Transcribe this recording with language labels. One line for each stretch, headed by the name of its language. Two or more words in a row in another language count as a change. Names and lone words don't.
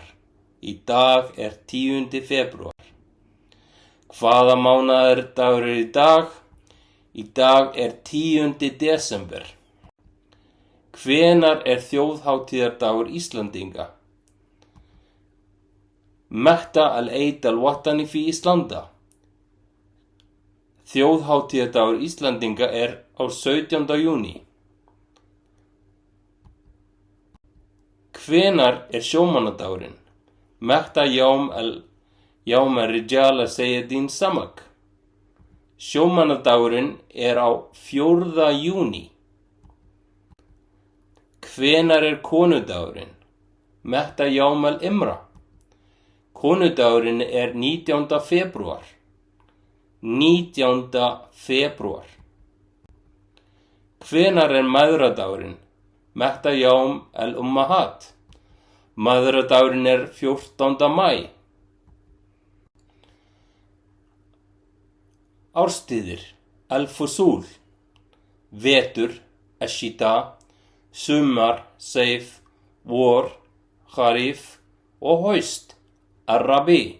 Icelandic: Í dag er 10. febrúar. Hvaða mánaðardagur er í dag? Í dag er 10. desember. Hvenær er þjóðhátíðardagur Íslendinga?
Arabic: متى العيد الوطني في آيسلندا.
Icelandic: Þjóðhátíðardagur Íslendinga er á 17. júní. Hvenær er sjómannadagurinn?
Arabic: متى يوم الرجال صيادين سمك.
Icelandic: Sjómannadagurinn er á 4. júní. Hvenær er konudagurinn?
Arabic: متى يوم المرأة.
Icelandic: Konudagurinn er 19. febrúar. 19. febrúar. Hvenær er mæðradagurinn?
Arabic: متى يوم الأمهات.
Icelandic: Mæðradagurinn er 14. maí. Árstíðir: al-fusul, vetur, ash-shita, sumar, seif, vor, kharif og haust, ar-rabi.